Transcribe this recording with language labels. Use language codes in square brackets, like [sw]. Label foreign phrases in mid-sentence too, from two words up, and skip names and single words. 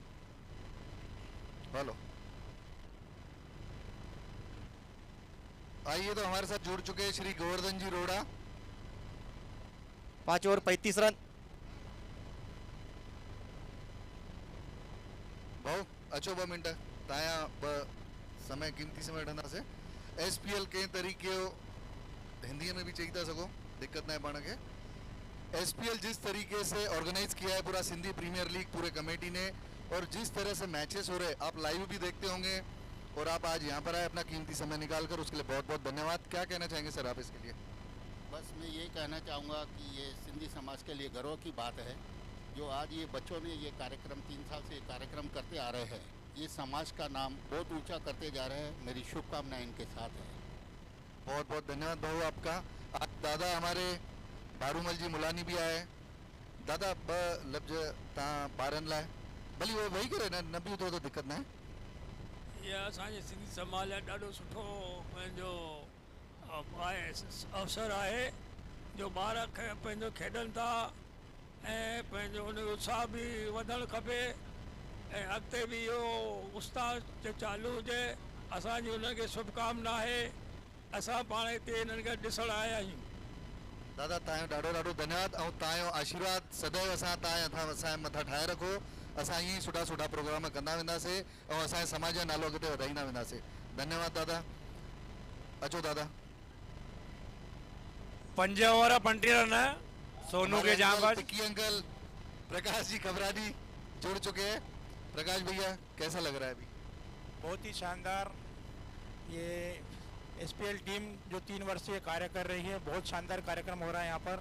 [hi] हेलो, आइए तो हमारे साथ जुड़ चुके हैं श्री गोवर्धन जी रोड़ा। 5 ओवर 35 रन। [sd] अचो 2 मिनट तव्हां समय कीमती समय वठंदासीं। SPL कंहिं तरीक़े [hi] हिंदी में भी [sd] चई था सको, दिक्कत ना है पाण खे। [hi] SPL जिस तरीके से ऑर्गेनाइज किया है पूरा सिंधी प्रीमियर लीग पूरे कमेटी ने, और जिस तरह से मैचेस हो रहे आप लाइव भी देखते होंगे, और आप आज यहाँ पर आए अपना कीमती समय निकाल कर, उसके लिए बहुत बहुत धन्यवाद। क्या कहना चाहेंगे सर आप इसके लिए? बस मैं ये कहना चाहूँगा कि ये सिंधी समाज के लिए गर्व की बात है जो आज ये बच्चों ने ये कार्यक्रम 3 साल से कार्यक्रम करते आ रहे हैं। ये समाज का नाम बहुत ऊंचा करते जा रहे हैं। मेरी शुभकामनाएं इनके साथ है। बहुत बहुत धन्यवाद भाऊ आपका। आज दादा हमारे बारूमल जी मुलानी भी आए। [sd] दादा ब लफ़्ज़ तव्हां ॿारनि लाइ भली वो वेही करे न बि तो दिक्कत न आहे। इहा असांजे सिंधी समाज लाइ ॾाढो सुठो पंहिंजो आहे अवसर आहे जो ॿार पंहिंजो खेॾनि था ऐं पंहिंजो उन जो उत्साह बि वधणु खपे ऐं अॻिते बि इहो उत्साह चालू हुजे। असांजी उनखे शुभकामना आहे। असां पाण हिते इन्हनि खे ॾिसणु आया आहियूं। दादा तव्हांजो ॾाढो ॾाढो धन्यवाद ऐं तव्हांजो आशीर्वाद सदैव असां तव्हांजे हथां असांजे मथां ठाहे रखो। असां ईअं ई सुठा सुठा प्रोग्राम कंदा वेंदासीं ऐं असांजे समाज जो नालो अॻिते वधाईंदा वेंदासीं। धन्यवाद दादा। अचो दादा। [hi] 5 ओवर 35 रन सोनू के जाबाज। टिक्की अंकल प्रकाश जी खबरानी जुड़ चुके हैं। प्रकाश भैया कैसा लग रहा है अभी? बहुत ही शानदार। ये SPL टीम जो 3 वर्षीय कार्य कर रही है, बहुत शानदार कार्यक्रम हो रहा है यहाँ पर।